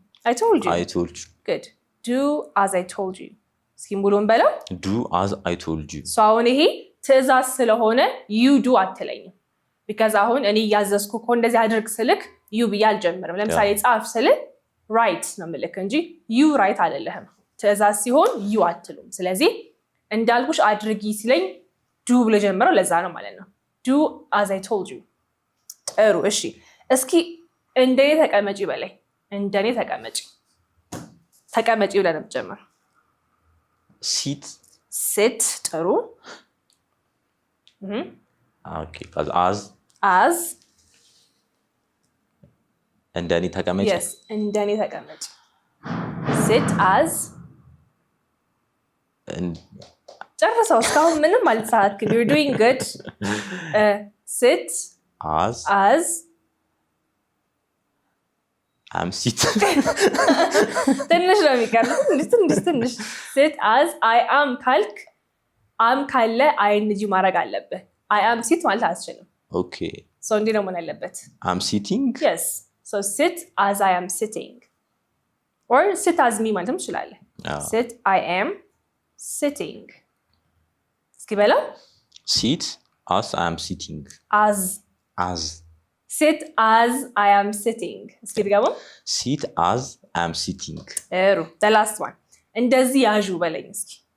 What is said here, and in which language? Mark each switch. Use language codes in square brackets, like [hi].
[en] I told you good do as I told you [am] እስኪ ሙሉውን በለው [en] do as I told you [am] so አሁን ይሄ ትዕዛዝ ስለሆነ [en] you do [am] አትለኝም because አሁን እኔ ያዘዝኩ እኮ እንደዚህ አድርግ ስልክ you ብዬ አልጀምርም ለምሳሌ ጻፍ ስልክ write ነው የምልክ እንጂ [en] you write [am] አይደለም ትዕዛዝ ሲሆን you አትሉም ስለዚህ እንዳልኩሽ አድርጊ ሲለኝ do ብሎ ጀምረው ለዛ ነው ማለት ነው [en] do as I told you [am] ጥሩ እሺ እስኪ እንደኔ ተቀመጪ በለኝ እንደኔ ተቀመጪ ብለን እንጀምር sit ጥሩ [en] okay as [am] እንደኔ ተቀመጪ [en] yes [am] እንደኔ ተቀመጪ [en] sit as [am] ጨርሰው እስካሁን ምንም አልተሳሳትክም [en] you're doing good sit as I'm sit [am] ትንሽ ነው የሚቀርብ ትንሽ [en] sit as I am [am] ካልክ am ካለ ing ማድረግ አለብህ [en] I am sit [am] ማለት አትችልም [en] okay [am] so እንዴ ነው መሆን ያለበት [en] I'm sitting yes so sit as I am sitting or sit as me [am] ማለትም ትችላለህ [en] sit I am sitting [am] እስኪ በለው [en] sit as I am sitting as sit as I am sitting [am] እስኪ ድገመው [en] sit as I am sitting the last one [am] እንደዚህ ያዡ በለኝ እስኪ